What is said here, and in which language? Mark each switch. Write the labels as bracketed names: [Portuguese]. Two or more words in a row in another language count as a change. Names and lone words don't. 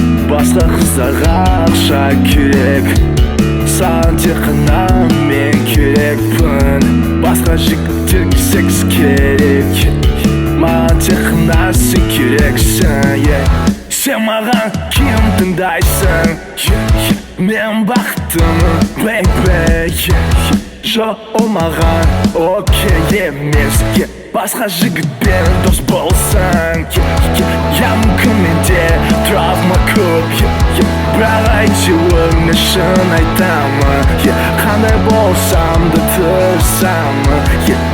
[Kazakh] Басқа қыздарға ақша керек, саған тек қана мен керекпін. Басқа жігіттерге секс керек, маған тек қана сен керексің, yeah. Сен маған кім тыңдайсың? [English] Yeah, yeah. [Kazakh] Мен бақыттымын, [English] baby, yeah, yeah. [Kazakh] Жоқ, ол маған окей емес, yeah. Басқа жігітпен дос болсаң, [English] yeah, yeah. [Kazakh] Я мүмкін менде травма көп, [English] yeah, yeah. [Kazakh] Бірақ әйтеуір мен шын айтамын, yeah. Қандай болсам да тырысамын, yeah.